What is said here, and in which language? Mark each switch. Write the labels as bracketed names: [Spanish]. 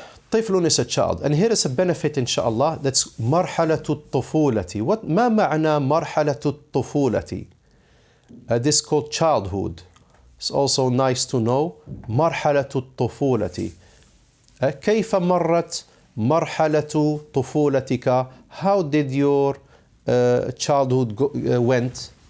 [English] طفل is a child. And here is a benefit inshallah. [Arabic] That's مرحلة الطفولة. ما معنى مرحلة الطفولة? [English] This is called childhood. It's also nice to know. مرحلة الطفولة. [Arabic] كيف مرت مرحلة طفولتك? [English] How did your childhood went?